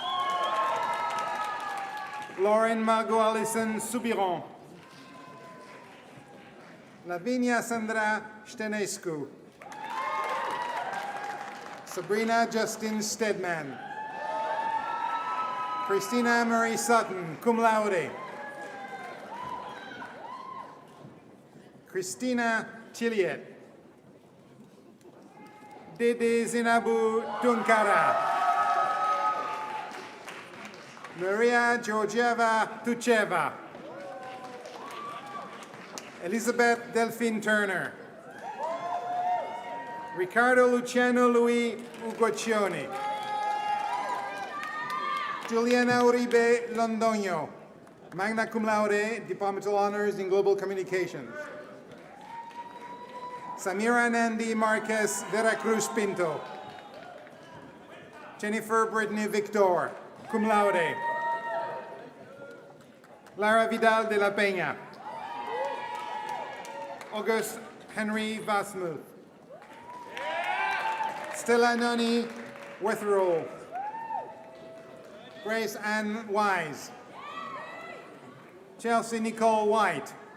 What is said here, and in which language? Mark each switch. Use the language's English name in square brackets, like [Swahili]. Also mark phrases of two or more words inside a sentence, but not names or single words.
[English] Lauren Margot Allison Subiron. Lavinia Sandra Stenescu. Sabrina Justin Stedman. Christina Marie Sutton, [Latin] cum laude. [English] Christina Chiliet. Dede Zinabu Tunkara. Maria Georgieva Tucheva. Elizabeth Delphine Turner. Ricardo Luciano Louis Ugoccioni. Juliana Uribe Londoño, [Latin] magna cum laude, [English] Departmental Honors in Global Communications. Samira Nandi Marquez Veracruz Pinto. Jennifer Brittany Victor, [Latin] cum laude. [English] Lara Vidal de la Peña. August Henry Vasmuth. Stella Noni Wetherall. Grace Ann Wise. Chelsea Nicole White.